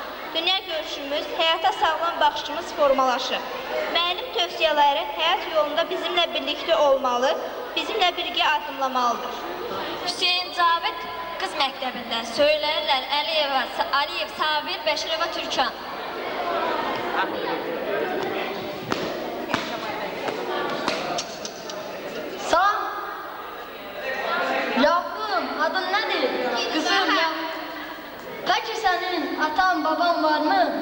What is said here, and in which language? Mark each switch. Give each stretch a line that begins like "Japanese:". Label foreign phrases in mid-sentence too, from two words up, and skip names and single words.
Azerbaijani: Dünya görüşümüz, həyata sağlam baxışımız formalaşıb. Müəllim tövsiyələri həyat yolunda bizimlə birlikdə olmalı, bizimlə birgə addımlamalıdır. Hüseyin Cavid qız məktəbində söyləyirlər Əliyev, Sabir, Bəşirova, Türkan.
Turkish: Yavrum, adın nedir? Kızım ya. Peki senin atan baban var mı?